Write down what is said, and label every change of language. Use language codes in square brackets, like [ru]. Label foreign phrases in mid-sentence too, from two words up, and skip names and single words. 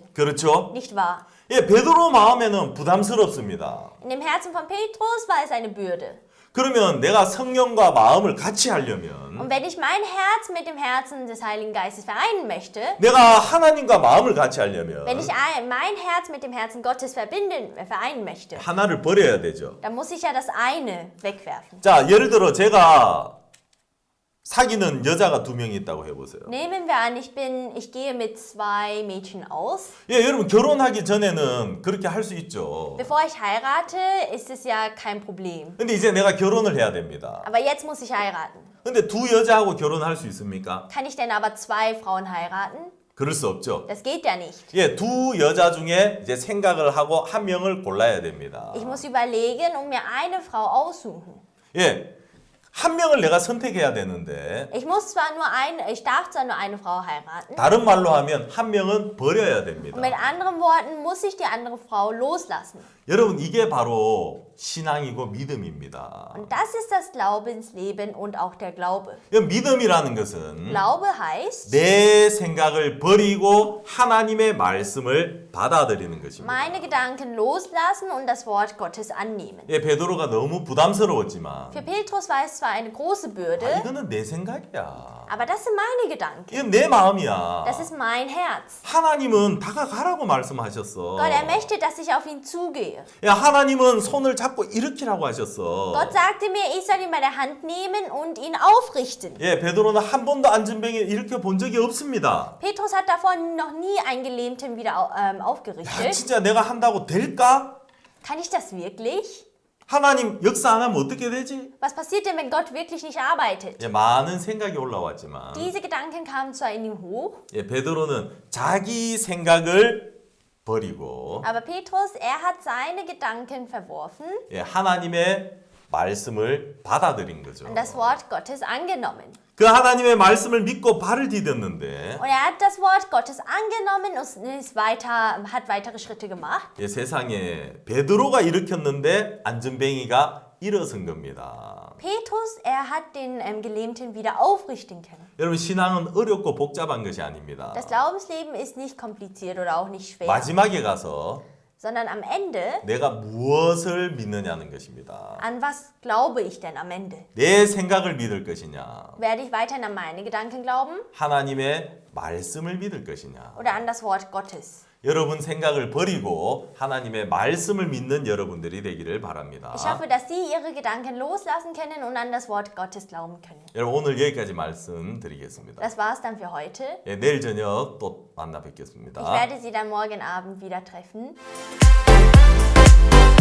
[ko] 그렇죠? [de] Nicht wahr? [ko] 예, 베드로 마음에는 부담스럽습니다. [de] In dem Herzen von Petrus war es eine Bürde. [ko] 그러면 내가 성령과 마음을 같이 하려면 [de] Und wenn ich mein Herz mit dem Herzen des Heiligen Geistes vereinen möchte, [ko] 내가 하나님과 마음을 같이 하려면 [de] wenn ich mein Herz mit dem Herzen Gottes vereinen möchte, [ko] 하나를 버려야 되죠. [de] dann muss ich ja das eine wegwerfen. [ko] 자, 예를 들어 제가 사귀는 여자가 2명이 있다고 해보세요. [de] Nehmen wir an, ich gehe mit 2 Mädchen aus. [ko] 예, 여러분 결혼하기 전에는 그렇게 할 수 있죠. [de] Bevor ich heirate, ist es ja kein Problem. [ko] 근데 이제 내가 결혼을 해야 됩니다. [de] Aber jetzt muss ich heiraten. [ko] 근데 2 여자하고 결혼할 수 있습니까? [de] Kann ich denn aber 2 Frauen heiraten? [ko] 그럴 수 없죠. [de] Das geht ja nicht. [ko] 예, 2 여자 중에 이제 생각을 하고 1명을 골라야 됩니다. [de] Ich muss überlegen und mir eine Frau aussuchen. [ko] 예, 1명을 내가 선택해야 되는데 [de] Ich darf zwar nur eine Frau heiraten. [ko] 다른 말로 하면 1명은 버려야 [de] Und [ko] 됩니다. [de] mit anderen Worten muss ich die andere Frau loslassen. [ko] 여러분 이게 바로 신앙이고 믿음입니다. [de] Und das ist das Glaubensleben und auch der Glaube. [ko] 이 믿음이라는 것은 [de] Glaube heißt, [ko] 내 생각을 버리고 하나님의 말씀을 받아들이는 것입니다. [de] meine Gedanken loslassen und das Wort Gottes annehmen. [ko] 예, 베드로가 너무 부담스러웠지만 [de] Für Petrus war es zwar eine große Bürde, [ko] 이거는 내 생각이야. [de] aber das sind meine Gedanken. [ko] 이건 내 마음이야. [de] Das ist mein Herz. [ko] 하나님은 다가가라고 말씀하셨어. [de] Gott, er möchte, dass ich auf ihn zugehe. [ko] 야, 하나님은 손을 잡고 일으키라고 하셨어. [de] Gott sagte mir, ich soll ihn bei der Hand nehmen und ihn aufrichten. [ko] 예, 베드로는 한 번도 안전병에 일으켜 본 적이 없습니다. [de] Petrus hat davon noch nie einen Gelähmten wieder [ko] 야, [de] aufgerichtet. [ko] 진짜 내가 한다고 될까? [de] Kann ich das wirklich? [ko] 하나님 역사 안 하면 어떻게 되지? [de] Was passiert denn, wenn Gott wirklich nicht arbeitet? [ko] 예, 많은 생각이 올라왔지만 [de] Diese Gedanken kamen zwar in ihm hoch, [ko] 예, 베드로는 자기 생각을 버리고 [de] aber Petrus, er hat seine Gedanken verworfen [ko] 예, 하나님의 말씀을 받아들인 거죠. [de] und das Wort Gottes angenommen. [ko] 그 하나님의 말씀을 믿고 발을 디뎠는데 [de] Und er hat das Wort Gottes angenommen und hat weitere Schritte gemacht. [ko] 예, 세상에 베드로가 일으켰는데 안전뱅이가 일어선 겁니다. [de] Petrus, er hat den Gelähmten wieder aufrichten können. [ko] 여러분 신앙은 어렵고 복잡한 것이 아닙니다. [de] Das Glaubensleben ist nicht kompliziert oder auch nicht schwer, [ko] 마지막에 가서 [de] sondern am Ende, [ko] 내가 무엇을 믿느냐는 것입니다. [de] an was glaube ich denn am Ende? [ko] 내 생각을 믿을 것이냐, [de] Werde ich weiterhin an meine Gedanken glauben [ko] 하나님의 말씀을 믿을 것이냐. [de] oder an das Wort Gottes? [ko] 여러분 생각을 버리고 하나님의 말씀을 믿는 여러분들이 되기를 바랍니다. [de] Ich hoffe, dass Sie Ihre Gedanken loslassen können und an das Wort Gottes glauben können. [ko] 여러분 오늘 여기까지 말씀드리겠습니다. [de] Das war es dann für heute. [ko] 예, 내일 저녁 또 만나 [de] Ich [ko] 뵙겠습니다. [de] werde Sie dann morgen Abend wieder treffen.